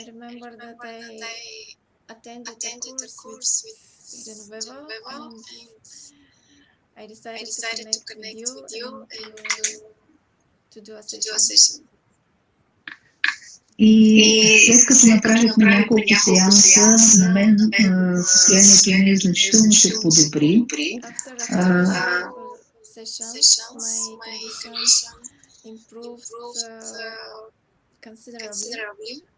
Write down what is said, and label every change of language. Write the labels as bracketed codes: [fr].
[en] I remember that I attended a course with Genoveva, and I decided to connect with you and to do a session. [bg] И след като направихме няколко сеанса, на мен състоянието ми значително се подобри. [en] After sessions, my condition improved considerably.